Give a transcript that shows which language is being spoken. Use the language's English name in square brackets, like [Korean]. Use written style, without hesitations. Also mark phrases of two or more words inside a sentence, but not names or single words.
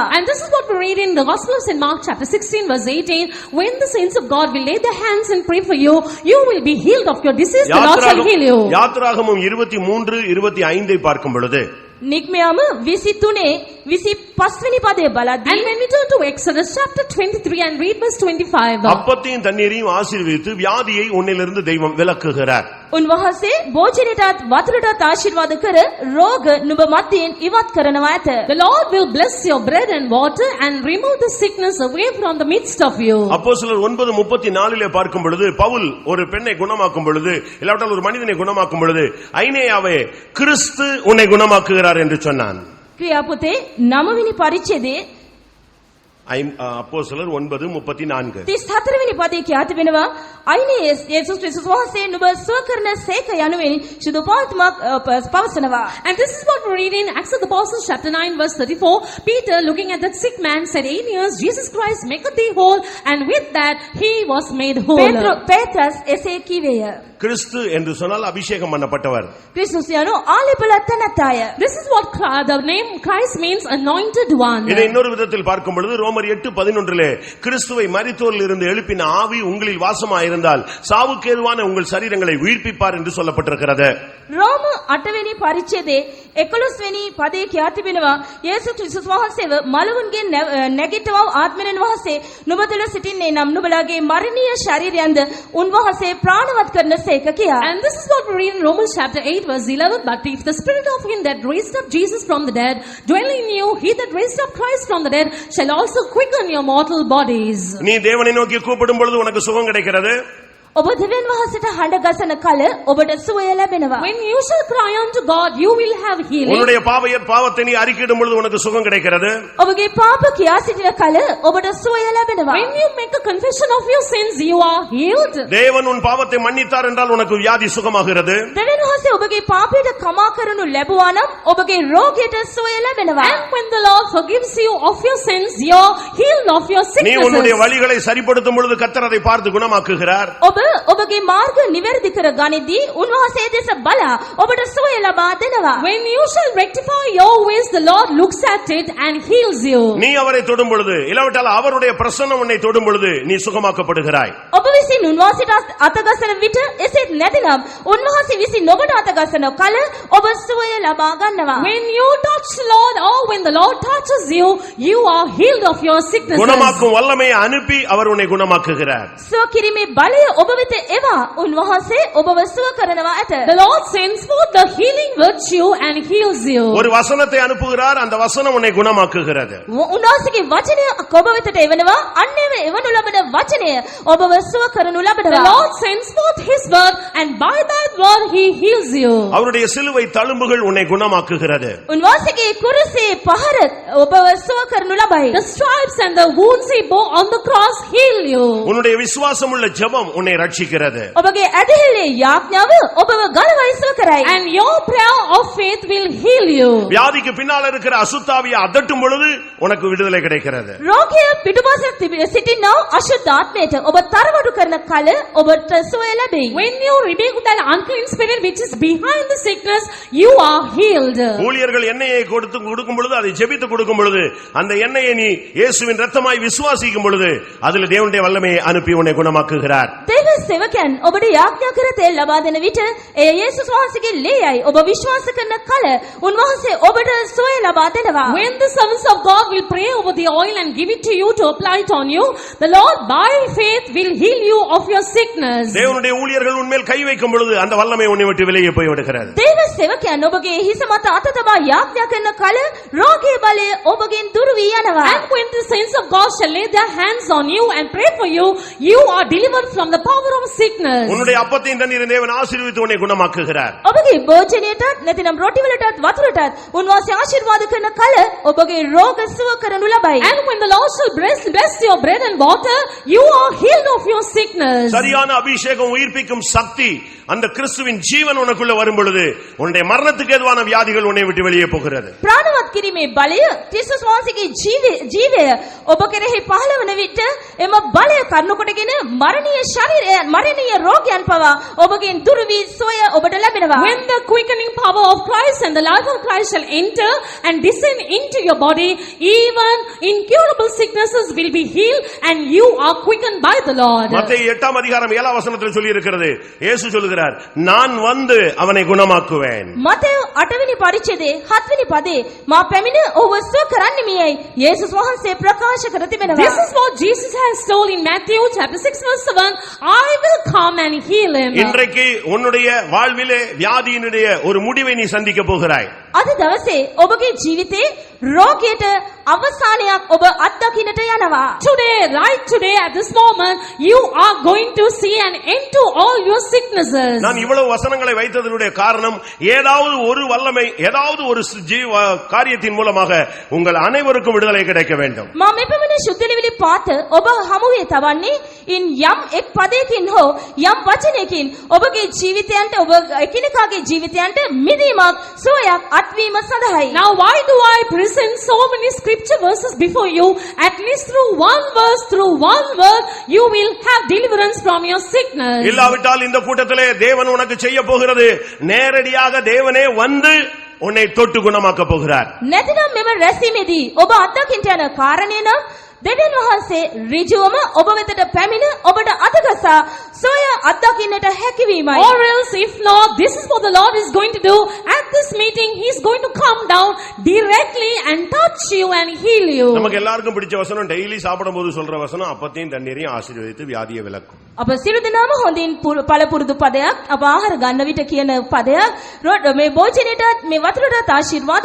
[English] And this is what we read in the Gospels in Mark chapter 16 verse 18. When the saints of God will lay their hands and pray for you, you will be healed of your disease. The Lord shall heal you. [Tamil] யாத்திராகமம் 23:25 பார்க்கும் பொழுது [Sinhala] නික්මයාම 23 25 වෙනි පදය බලද්දී [English] And when we turn to Exodus chapter 23 and read verse 25, [Tamil] அப்பத்தையும் தண்ணீரையும் ஆசீர்வதித்து வியாதியை உன்னிலிருந்து தெய்வம் விலக்குகிறார். [Sinhala] උන්වහන්සේ භෝජනයටත් වතුරටත් ආශිර්වාද කර රෝග නුඹ මැදින් ඉවත් කරනවා ඇත. [English] the Lord will bless your bread and water and remove the sickness away from the midst of you. [Tamil] அப்போஸ்தலர் 9:34 பார்க்கும் பொழுது பவுல் ஒரு பெண்ணை குணமாக்கும் பொழுது இல்லாவிட்டால் ஒரு மனிதனை குணமாக்கும் பொழுது ஐனேயாவே கிறிஸ்து உன்னை குணமாக்குகிறார் என்று சொன்னான். [Sinhala] ක්‍රියාපොතේ 9 වෙනි පරිච්ඡේදයේ [Tamil] அப்போஸ்தலர் 9:34 [Sinhala] 34 වෙනි පදයේ කියා තිබෙනවා අයිනේ යේසුස් ක්‍රිස්තුස් වහන්සේ නුඹ සුව කරන සේක යනුවෙන් සුදු පාත්මක් පවසනවා. [English] And this is what we read in Acts of the Apostles chapter 9 verse 34. Peter, looking at that sick man, said, Aeneas, Jesus Christ maketh thee whole, and with that he was made whole. [Sinhala] පේත්‍රස් එසේ කීවේය. [Tamil] கிறிஸ்து என்று சொன்னால் அபிஷேகம் பண்ணப்பட்டவர். [Sinhala] ක්‍රිස්තුස් යනු ආලේපලත් තැනැත්තාය. [English] This is what the name Christ means, anointed one. [Tamil] இதை இன்னொரு விதத்தில் பார்க்கும் பொழுது ரோமர் 8:11 கிறிஸ்துவை மரித்தோரில் இருந்து எழுப்பின ஆவி உங்களில் வாசமாயிருந்தால் சாவுக்கேதுவான உங்கள் சரீரங்களை உயிர்ப்பிப்பார் என்று சொல்லப்பட்டிருக்கிறது. [Sinhala] රෝම 8 වෙනි පරිච්ඡේදයේ 11 වෙනි පදයේ කියා තිබෙනවා යේසුස් ක්‍රිස්තුස් වහන්සේව මලවුන්ගේ නැගිටවව ආත්මයෙන් වහන්සේ නුඹ තුළ සිටින්නේ නම් නුඹලාගේ මරණීය ශරීරයන්ද උන්වහන්සේ ප්‍රාණවත් කරන සේක කියා. [English] And this is what we read in Romans chapter 8 verse 11. But if the spirit of him that raised up Jesus from the dead dwell in you, he that raised up Christ from the dead shall also quicken your mortal bodies. [Tamil] நீ தேவனை நோக்கி கூப்பிடும் பொழுது உனக்கு சுகம் கிடைக்கிறது. [Sinhala] ඔබ දෙවියන් වහන්සේට හඬ ගසන කල ඔබට සුවය ලැබෙනවා. [English] When you shall cry unto God, you will have healing. [Tamil] உன்னுடைய பாவத்தை நீ அறிக்கையிடும் பொழுது உனக்கு சுகம் கிடைக்கிறது. [Sinhala] ඔබගේ පාප කියා සිටින කල ඔබට සුවය ලැබෙනවා. [English] When you make a confession of your sins, you are healed. [Tamil] தேவன் உன் பாவத்தை மன்னித்தார் என்றால் உனக்கு வியாதி சுகமாகிறது. [Sinhala] දෙවියන් වහන්සේ ඔබගේ පාපයට කමා කරනු ලැබුවා නම් ඔබගේ රෝගයට සුවය ලැබෙනවා. [English] And when the Lord forgives you of your sins, you are healed of your [Tamil] நீ உன்னுடைய [English] sicknesses. [Tamil] வழிகளை சரிப்படுத்தும் பொழுது கர்த்தர் அதை பார்த்து குணமாக்குகிறார். [Sinhala] ඔබ ඔබගේ මාර්ග නිවැරදි කර ගනිද්දී උන්වහන්සේ දෙස බලා ඔබට සුවය ලබා දෙනවා. [English] When you shall rectify your ways, the Lord looks at it and heals you. [Tamil] நீ அவரை தொடும் பொழுது இல்லாவிட்டால் அவருடைய பிரசன்னம் உன்னை தொடும் பொழுது நீ சுகமாக்கப்படுகிறாய். [Sinhala] ඔබ විසින් උන්වහන්සේට අතගසන විට එසේත් නැතිනම් උන්වහන්සේ විසින් ඔබට අතගසන කල ඔබ සුවය ලබා ගන්නවා. [English] When you touch the Lord, or when the Lord touches you, you are healed of your sicknesses. [Tamil] குணமாக்கும் வல்லமையை அனுப்பி அவர் உன்னை குணமாக்குகிறார். [Sinhala] සුව කිරීමේ බලය ඔබ වෙත එවා උන්වහන්සේ ඔබව සුව කරනවා ඇත. [English] The Lord sends forth the healing virtue and heals you. [Tamil] ஒரு வசனத்தை அனுப்புகிறார், அந்த வசனம் உன்னை குணமாக்குகிறது. [Sinhala] උන්වහන්සේගේ වචනය ඔබ වෙතට එවනවා අන්නේම එවනු ලබන වචනය ඔබව සුව කරනු [English] The [Sinhala] ලබනවා. [English] Lord sends forth His word, and by that word He heals you. [Tamil] அவருடைய சிலுவை தழும்புகள் உன்னை குணமாக்குகிறது. [Sinhala] උන්වහන්සේගේ කුරුසේ පහර ඔබව සුව කරනු ලබයි. [English] The stripes and the wounds He bore on the cross heal you. [Tamil] உன்னுடைய விசுவாசமுள்ள ஜெபம் உன்னை ரட்சிக்கிறது. [Sinhala] ඔබගේ ඇදහිල්ලේ යාඥාව ඔබව ගලවයි සුව කරයි. [English] And your prayer of faith will heal you. [Tamil] வியாதிக்கு பின்னால இருக்கிற அசுத்தாவியை அதட்டும் பொழுது உனக்கு விடுதலை கிடைக்கிறது. [Sinhala] රෝගය පිටුපස සිටිනා අශුද්ධ ආත්මයට ඔබ තරවඩු කරන කල ඔබට සුවය ලැබෙයි. [English] When you rebuke that unclean spirit which is behind the sickness, you are healed. [Tamil] ஊழியர்கள் எண்ணெயை கொடுக்கும் பொழுது அதை ஜெபித்து கொடுக்கும் பொழுது அந்த எண்ணெயை நீ இயேசுவின் இரத்தமாய் விசுவாசிக்கும் பொழுது அதில் தேவனுடைய வல்லமையை அனுப்பி உன்னை குணமாக்குகிறார். [Sinhala] දේව සේවකයන් ඔබට යාඥා කර තෙල් ලබා දෙන විට ඒ යේසුස් වහන්සේගේ ලේයයි ඔබ විශ්වාස කරන කල උන්වහන්සේ ඔබට සුවය ලබා දෙනවා. [English] When the servants of God will pray over the oil and give it to you to apply it on you, the Lord by faith will heal you of your sickness. [Tamil] தேவனுடைய ஊழியர்கள் உன்மேல் கை வைக்கும் பொழுது அந்த வல்லமை உன்னை விட்டு வெளியே போய் விடுகிறது. [Sinhala] දේව සේවකයන් ඔබගේ හිස මත අත තබා යාඥා කරන කල රෝගී බලය ඔබගෙන් දුරු වී යනවා. [English] And when the saints of God shall lay their hands on you and pray for you, you are delivered from the power of sickness. [Tamil] உன்னுடைய அப்பத்தையும் தண்ணீரையும் தேவன் ஆசீர்வதித்து உன்னை குணமாக்குகிறார். [Sinhala] ඔබගේ භෝජනයටත් නැතිනම් රොටි වලටත් වතුරටත් උන්වහන්සේ ආශිර්වාද කරන කල ඔබගේ රෝග සුව කරනු ලබයි. [English] And when the Lord shall bless your bread and water, you are healed of your sickness. [Tamil] சரியான அபிஷேகம் உயிர்ப்பிக்கும் சக்தி அந்த கிறிஸ்துவின் ஜீவன் உனக்குள்ள வரும் பொழுது உன்னுடைய மரணத்துக்கு ஏதுவான வியாதிகள் உன்னை விட்டு வெளியே போகிறது. [Sinhala] ප්‍රාණවත් කිරීමේ බලය ක්‍රිස්තුස් වහන්සේගේ ජීවය ඔබ කෙරෙහි පහළ වන විට එම බලය කරුණු කොටගෙන මරණීය ශරීරය මරණීය රෝගයන් පවා ඔබගෙන් දුරු වී සොය ඔබට ලැබෙනවා. [English] When the quickening power of Christ and the life of Christ shall enter and descend into your body, even incurable sicknesses will be healed and you are quickened by the Lord. [Tamil] மத்தேயு 8 அதிகாரம் 7 வசனத்தில் சொல்லி இருக்கிறது. இயேசு சொல்கிறார், நான் வந்து அவனை குணமாக்குவேன். [Sinhala] මතෙව් 8 වෙනි පරිච්ඡේදයේ 7 වෙනි පදේ මා පැමිණ ඔහුව සුව කරන්නෙමියයි යේසුස් වහන්සේ ප්‍රකාශ කර තිබෙනවා. [English] This is what Jesus has told in Matthew chapter 6 verse 7, I will come and heal him. [Tamil] இன்றைக்கு உன்னுடைய வாழ்விலே வியாதியினுடைய ஒரு முடிவை நீ சந்திக்க போகிறாய். [Sinhala] අද දවසේ ඔබගේ ජීවිතේ රෝගයට අවසානයක් ඔබ අත්දකින්නට යනවා. [English] Right today at this moment, you are going to see an end to all your sicknesses. [Tamil] நான் இவ்வளவு வசனங்களை வைத்ததனுடைய காரணம் ஏதாவது ஒரு வல்லமை ஏதாவது ஒரு காரியத்தின் மூலமாக உங்கள் அனைவருக்கும் விடுதலை கிடைக்க வேண்டும். [Sinhala] මම මෙපමණ ශුද්ධලිවිලි පාත ඔබ හමුවේ තවන්නේ ඉන් යම් එක් පදයකින් හෝ යම් වචනයකින් ඔබගේ ජීවිතයන්ට ඔබ එකිනෙකාගේ ජීවිතයන්ට මිදීමක් සුවයක් අත්වීම සඳහායි. [English] Now why do I present so many scripture verses before you? At least through one verse, through one word, you will have deliverance from your sickness. [Tamil] இல்லாவிட்டால் இந்த கூட்டத்திலே தேவன் உனக்கு செய்ய போகிறது நேரடியாக தேவனே வந்து உன்னை தொட்டு குணமாக்க போகிறார். [Sinhala] නැතිනම් මෙම රැසීමේදී ඔබ අත්දකින්න යන කාරණේ නම් දෙවියන් වහන්සේ ඍජුවම ඔබ වෙතට පැමිණ ඔබට අතගසා සොය අත්දකින්නට හැකියවීමයි. [English] Or else if not, this is what the Lord is going to do. At this meeting, He is going to come down directly and touch you and heal you. [Tamil] நமக்கு எல்லாருக்கும் பிடிச்ச வசனம் டெய்லி சாப்பிடும்போது சொல்ற வசனம் அப்பத்தையும் தண்ணீரையும் ஆசீர்வதித்து வியாதியை விலக்கும். [Sinhala] අප සියලු දෙනාම හොඳින් පළපුරුදු පදයක් අප ආහාර ගන්න විට කියන පදයක් මේ භෝජනයටත් මේ වතුරටත් ආශිර්වාද කළ මැනව යන්න.